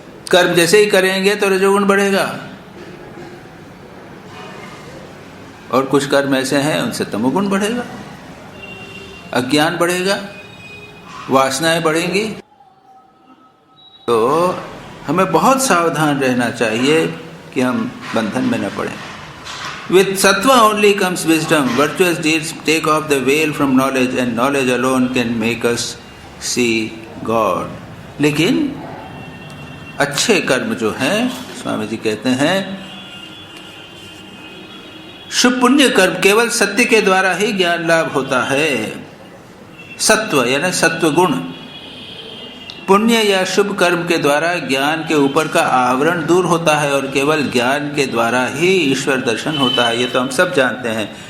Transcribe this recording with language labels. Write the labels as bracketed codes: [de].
[hi] कर्म जैसे ही करेंगे तो रजोगुण बढ़ेगा, और कुछ कर्म ऐसे हैं उनसे तमोगुण बढ़ेगा, अज्ञान बढ़ेगा, वासनाएं बढ़ेंगी। तो हमें बहुत सावधान रहना चाहिए कि हम बंधन में न पड़ें। [en] With sattva only comes wisdom. Virtuous deeds take off the veil from knowledge, and knowledge alone can make us see God. [hi] लेकिन अच्छे कर्म जो हैं, स्वामी जी कहते हैं, शुभ पुण्य कर्म केवल सत्य के द्वारा ही ज्ञान लाभ होता है। सत्व यानी सत्व गुण, पुण्य या शुभ कर्म के द्वारा ज्ञान के ऊपर का आवरण दूर होता है, और केवल ज्ञान के द्वारा ही ईश्वर दर्शन होता है। ये तो हम सब जानते हैं।